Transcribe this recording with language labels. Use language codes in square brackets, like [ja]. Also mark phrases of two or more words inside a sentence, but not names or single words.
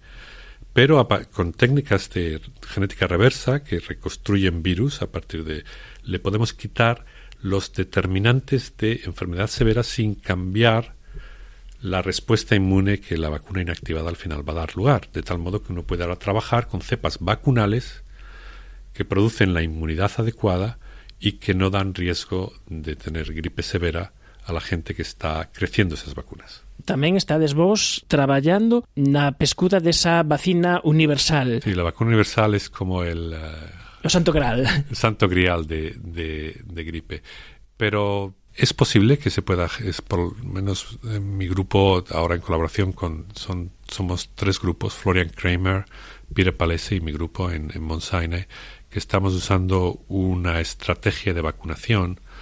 [es] Pero con técnicas de genética reversa que reconstruyen virus, le podemos quitar los determinantes de enfermedad severa sin cambiar la respuesta inmune que la vacuna inactivada al final va a dar lugar, de tal modo que uno puede ahora trabajar con cepas vacunales que producen la inmunidad adecuada y que no dan riesgo de tener gripe severa a la gente que está creciendo esas vacunas. [gl] Tamén estades vos traballando na pescuda desa vacina universal. [es] Sí, la vacuna universal es como el santo grial. El santo grial de gripe. Pero es posible que se pueda, por lo menos en mi grupo, ahora en colaboración somos 3 grupos, Florian Kramer, Peter Palese y mi grupo en Mount Sinai, que estamos usando una estrategia de vacunación